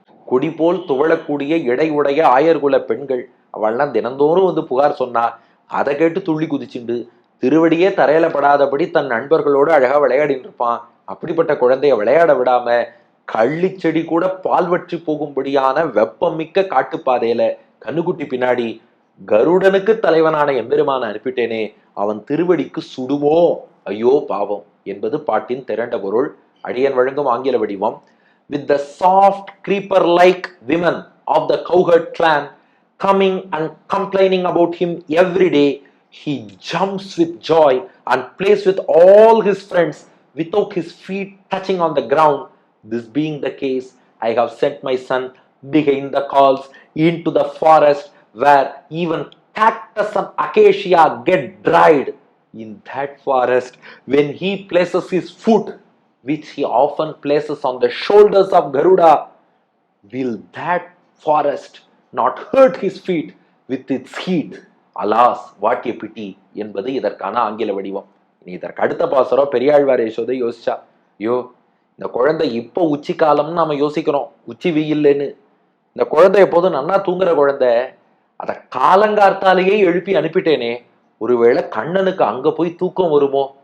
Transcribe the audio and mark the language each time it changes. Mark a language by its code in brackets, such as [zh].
[ta] கொடி போல் துவளக்கூடிய இடை உடைய ஆயர்குல பெண்கள், அவள்லாம் தினந்தோறும் வந்து புகார் சொன்னா, அதை கேட்டு துள்ளி குதிச்சுண்டு திருவடியே தரையில படாதபடி தன் நண்பர்களோடு அழகா விளையாடிட்டு இருப்பான். அப்படிப்பட்ட குழந்தைய விளையாட விடாம கள்ளிச்செடி கூட பால் வற்றி போகும்படியான வெப்பமிக்க காட்டுப்பாதையில கண்ணுக்குட்டி பின்னாடி கருடனுக்கு தலைவனான எம்பெருமான அனுப்பிட்டேனே, அவன் திருவடிக்கு சுடுமோ, ஐயோ பாவம் என்பது பாட்டின் திரண்ட பொருள். அடியன் வழங்கும் ஆங்கில வடிவம். [en] With the soft creeper like women of the cowherd clan coming and complaining about him every day, he jumps with joy and plays with all his friends without his feet touching on the ground. This being the case, I have sent my son behind the coals into the forest where even cactus and acacia get dried. In that forest, when he places his foot, which he often places on the shoulders of Garuda, will that forest not hurt his feet with its heat? Alas, what a pity [ta] என்பது இதற்கான ஆங்கில வடிவம். இனி இதற்கு அடுத்த பாசுரம் பெரியாழ்வார் யசோதை யோசிச்சா, ஐயோ இந்த குழந்தை இப்போ உச்சி காலம்னு நாம யோசிக்கிறோம், உச்சி வெயில்னு. இந்த குழந்தை எப்போதும் நன்னா தூங்குற குழந்தை, அதை காலங்கார்த்தாலேயே எழுப்பி அனுப்பிட்டேனே, ஒருவேளை கண்ணனுக்கு அங்க போய் தூக்கம் வருமோ?